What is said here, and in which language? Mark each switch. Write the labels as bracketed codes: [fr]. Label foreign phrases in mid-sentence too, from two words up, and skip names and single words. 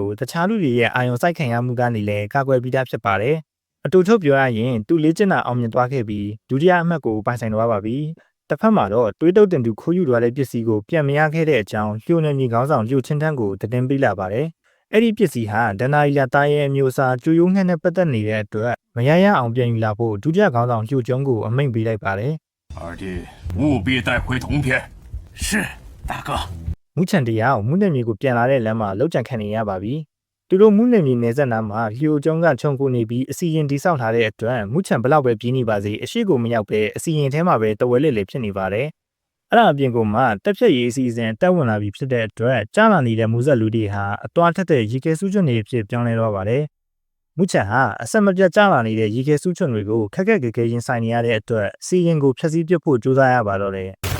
[my] တခြားလူတွေရဲ့အာရုံစိုက်ခံရမှုကနေလည်းကာကွယ်ပြီးသားဖြစ်ပါတယ်အတူထုတ်ပြောရရင်သူလေ့ကျင့်တာအောင်မြင်သွားခဲ့ပြီးဒုတိယအမှတ်ကိုပိုင်ဆိုင်သွားပါပြီတစ်ဖက်မှာတော့တွေးတုပ်တင်သူခိုးယူသွားတဲ့ပစ္စည်းကိုပြန်မရခဲ့တဲ့အကြောင်းလျိုနယ်မြေခေါင်းဆောင်လျိုချင်းထန်းကိုတင်ပေးလာပါတယ်အဲ့ဒီပစ္စည်းဟာဒန္နာရီလာသားရဲ့မျိုးစားကျူယုံငှက်နဲ့ပတ်သက်နေတဲ့အတွက်မရရအောင်ပြန်ယူလာဖို့ဒုတိယခေါင်းဆောင်လျိုကျုံးကိုအမိန့်ပေးလိုက်ပါတယ် [zh] 二弟务必带回铜片。是，大哥。 [my] မူချန်တရားကိုမူနယ်မြေကိုပြန်လာတဲ့လမ်းမှာလောက်ကြံခံနေရပါပြီသူတို့မူနယ်မြေနယ်စပ်နားမှာလျိုကျုံးကခြုံကိုနေပြီးအစီရင်တိဆောက်ထားတဲ့အတွက်မူချန်ဘလောက်ပဲပြင်းနေပါစေအရှိကိုမရောက်ပဲအစီရင်ထဲမှာပဲတဝဲလေးလေးဖြစ်နေပါတယ်အဲ့ဒါအပြင်ကမှတက်ဖြတ်ရေးအစီအစဉ်တက်ဝင်လာပြီးဖြစ်တဲ့အတွက်ကြားလာနေတဲ့မူဆက်လူတွေဟာအသွားထက်တဲ့ရေခဲစူးချွန်တွေဖြစ်ပြောင်းလဲတော့ပါတယ်မူချန်ဟာအဆက်မပြတ်ကြားလာနေတဲ့ရေခဲစူးချွန်တွေကိုခက်ခက်ခဲခဲရင်ဆိုင်နေရတဲ့အတွက်စီရင်ကိုဖျက်ဆီးပစ်ဖို့ကြိုးစားရပါတော့တယ်